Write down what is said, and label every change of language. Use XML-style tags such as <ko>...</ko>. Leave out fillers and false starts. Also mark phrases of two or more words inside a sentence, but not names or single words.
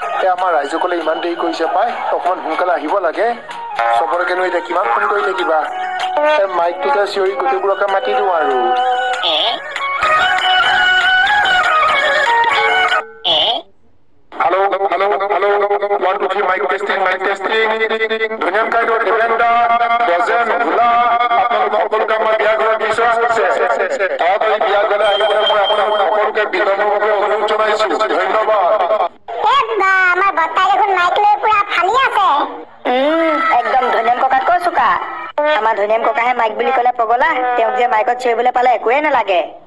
<as>আমাৰ ৰাইজসকলে ইমান দেৰি কৰিছে পায় অকমান সোনকালে আহিব লাগে চবৰকেনো এতিয়া কিমান ফোন কৰি থাকিবা মাইকটোতে চিঞৰি গোটেইবোৰকে মাতি দিওঁ আৰু</as> <en>Hello, hello, hello. 1, 2, 3, mic testing. Dhuniam Kaido, Devenda, Bozen, Hula,</en> <as>আপোনালোক সকলোকে আমাৰ বিয়া ঘৰত বিচৰা হৈছে তাড়াতাড়ি বিয়া ঘৰলৈ আহিবলৈ মই আপোনালোক সকলোকে বিনম্ৰভাৱে অনুৰোধ জনাইছো ধন্যবাদ আমাৰ বৰ্তাই দেখোন মাইক লৈ পুৰা ফালি আছে একদম ধনিয়াম ককাত কৈ চোকা আমাৰ ধনিয়াম ককাহে মাইক বুলি ক'লে পগলা তেওঁক যে মাইকত চিঞৰিবলৈ পালে একোৱে নালাগে</as>